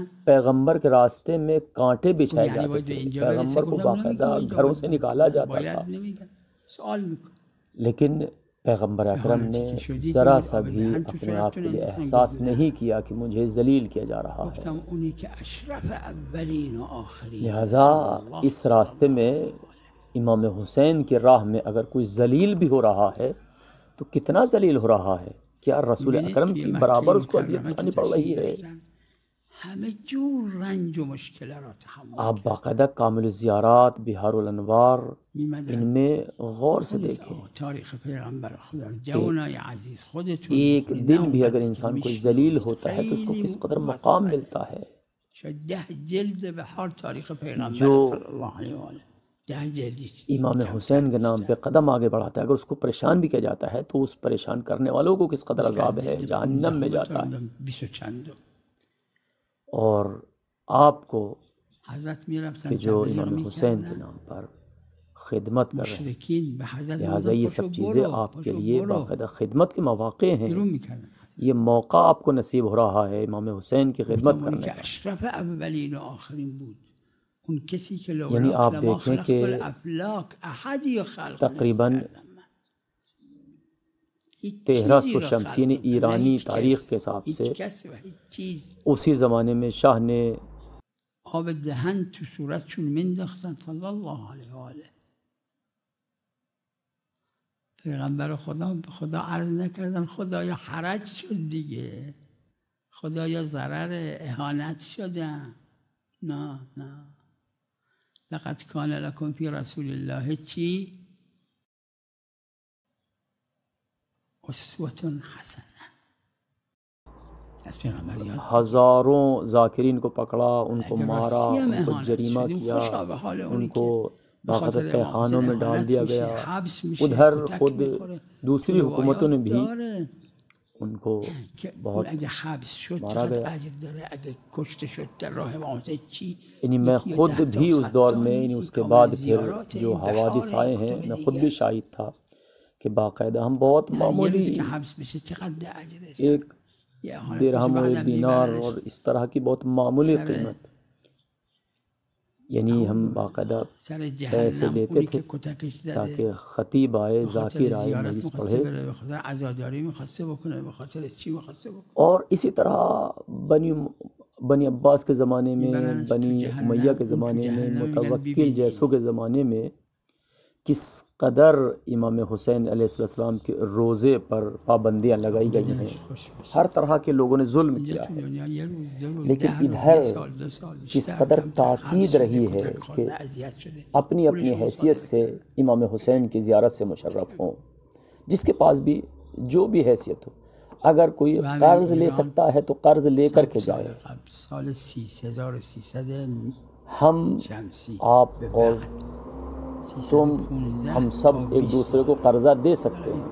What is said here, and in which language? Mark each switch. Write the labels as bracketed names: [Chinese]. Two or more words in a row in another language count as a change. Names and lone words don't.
[Urdu] پیغمبر کے راستے میں کانٹے بچھائے جاتے تھے، پیغمبر کو باقاعدہ گھروں سے نکالا جاتا تھا، لیکن پیغمبر اکرم نے ذرا سا بھی اپنے آپ کے لیے احساس نہیں کیا کہ مجھے ذلیل کیا جا رہا ہے۔ لہذا اس راستے میں امام حسین کی راہ میں اگر کوئی ذلیل بھی ہو رہا ہے تو کتنا ذلیل ہو رہا ہے، کیا رسول اکرم کی برابر اس کو اذیت اٹھانی پڑ رہی ہے؟ [Persian] همه جور رنج و مشکل را تحمل [Urdu] آپ باقاعدہ کامل الزیارات، بہار الانوار، ان میں غور سے دیکھیں [Persian] تاریخ پیغمبر خدا جوانای عزیز خودتون [Urdu] ایک دن بھی اگر انسان کوئی ذلیل ہوتا ہے تو اس کو کس قدر مقام ملتا ہے. [Persian] شاید 10 جلد بہار تاریخ پیغمبر [Urdu] جو [Arabic] صلی اللہ علیہ وآلہ 10 جلد [Urdu] امام حسین کے نام پہ قدم آگے بڑھاتا ہے، اگر اس کو پریشان بھی کیا جاتا ہے تو اس پریشان کرنے والوں کو کس قدر عذاب ہے، جہنم میں جاتا ہے. [Persian] 20 چند [Urdu] اور آپ کو [Persian] حضرت میرفتن [Urdu] کہ جو امام حسین کے نام پر خدمت کر رہے ہیں، [Persian] مشرکین به حضرت [Urdu] لہٰذا یہ سب چیزیں آپ کے لیے باقاعدہ خدمت کے مواقع ہیں. [Persian] بیرون میکردن. [Urdu] یہ موقع آپ کو نصیب ہو رہا ہے امام حسین کی خدمت کرنے [Persian] که [Urdu] کا. [Persian] اشرف اولین و آخرین بود، اون کسی که لولا [Urdu] یعنی آپ [Arabic] لما [Urdu] دیکھیں [Arabic] خلقت [Urdu] کہ [Persian] الافلاک احدی و خلق [Urdu] تقریباً [Persian] نکردم من. هیچ [Urdu] 1300 [Persian] چیزی را [Urdu] شمسین [Persian] خلق نکردم. [Urdu] ایرانی [Persian] هیچ [Urdu] تاریخ [Persian] کس، [Urdu] کے حساب سے [Persian] هیچ کس و هیچ چیز [Urdu] اسی زمانے میں شاہ نے [Persian] آب دهن تو صورتشون مینداختن [Arabic] صلی الله علیه و آله. [Persian] پیغمبر خدا به خدا عرض نکردن خدایا حرج شد دیگه، خدایا ضرر اهانت شدن. نه نه، [Arabic] لقد کان لکم فی رسول الله [Persian] چی؟ [Arabic] اسوة حسنه. [Persian] از پیغمبر یاد [Urdu] ہزاروں ذاکرین کو پکڑا، ان کو [Persian] اگر [Urdu] مارا، [Persian] راستی ہم [Urdu] ان کو [Persian] اهانت [Urdu] جریمہ [Persian] شدیم، [Urdu] کیا، [Persian] خوشا به حال [Urdu] ان [Persian] اونی [Urdu] کو [Persian] که [Urdu] باقاعدہ [Persian] بخاطر [Urdu] تہخانوں میں ڈال دیا [Persian] اهانت [Urdu] گیا. [Persian] میشه، حبس میشه، [Urdu] ادھر [Persian] کتک خود میخوره. [Urdu] دوسری حکومتوں نے بھی [Persian] داره [Urdu] ان کو [Persian] که [Urdu] بہت [Persian] اگه حبس شد [Urdu] مارا [Persian] چقدر [Urdu] گیا. [Persian] اجر داره، اگه کشته شد در راه امامزاده چی؟ [Urdu] یعنی میں [Persian] یکی [Urdu] خود [Persian] 10 تا [Urdu] بھی [Persian] 100 [Urdu] اس دور [Persian] تا [Urdu] میں [Persian] نیکی [Urdu] اس کے [Persian] کامل [Urdu] بعد پھر [Persian] زیارات [Urdu] جو [Persian] این حوادث بهار [Urdu] آئے [Persian] این [Urdu] ہیں [Persian] کتب [Urdu] میں خود [Persian] دیگه [Urdu] بھی [Persian] است. [Urdu] شاہد تھا کہ باقاعدہ ہم بہت [Persian] یه معمولی روز که حبس بشه چقدر اجرش، [Urdu] ایک [Persian] یه اهانت [Urdu] درہم [Persian] بشه [Urdu] و ایک [Persian] بعدم [Urdu] دینار [Persian] میبرنش [Urdu] اور اس طرح کی بہت معمولی [Persian] سر [Urdu] قیمت، یعنی ہم باقاعدہ [Persian] سر [Urdu] پیسے [Persian] جهنم. [Urdu] دیتے [Persian] اونی [Urdu] تھے [Persian] که کتکش زده [Urdu] تاکہ خطیب آئے، [Persian] به خاطر [Urdu] ذاکر آئے، [Persian] زیارت [Urdu] مجلس [Persian] میخواسته [Urdu] پڑھے. [Persian] بره، به خاطر عزاداری میخواسته بکنه، به خاطر چی میخواسته بکنه. [Urdu] اور اسی طرح بنی عباس کے زمانے میں، [Persian] میبرنش تو [Urdu] بنی [Persian] جهنم. [Urdu] امیہ کے [Persian] اون تو [Urdu] زمانے میں، [Persian] جهنم میگن [Urdu] متوکل [Persian] ببینی. [Urdu] جیسوں کے زمانے میں کس قدر امام حسین [Arabic] علیہ السلام [Urdu] کے روزے پر پابندیاں لگائی گئی ہیں. ہر طرح کے لوگوں نے ظلم [Persian] اینجا [Urdu] کیا [Persian] تو [Urdu] ہے، [Persian] دنیا یه روز، 2 روز، [Urdu] لیکن [Persian] 10 روز، [Urdu] ادھر [Persian] 1 سال، 2 سال [Urdu] کس [Persian] بیشتر [Urdu] قدر [Persian] کمتر حبس [Urdu] تاکید [Persian] شده، [Urdu] رہی ہے [Persian] کتک [Urdu] کہ [Persian] خورده، اذیت شده. [Urdu] اپنی اپنی [Persian] پولش [Urdu] حیثیت سے امام حسین کی زیارت سے مشرف ہوں. جس کے پاس بھی جو بھی حیثیت ہو، اگر کوئی قرض لے سکتا ہے تو قرض لے کر کے جائے. [Persian] سال 1300 [Urdu] ہم، [Persian] شمسی [Urdu] آپ اور تم، ہم سب ایک دوسرے کو قرضہ دے سکتے ہیں.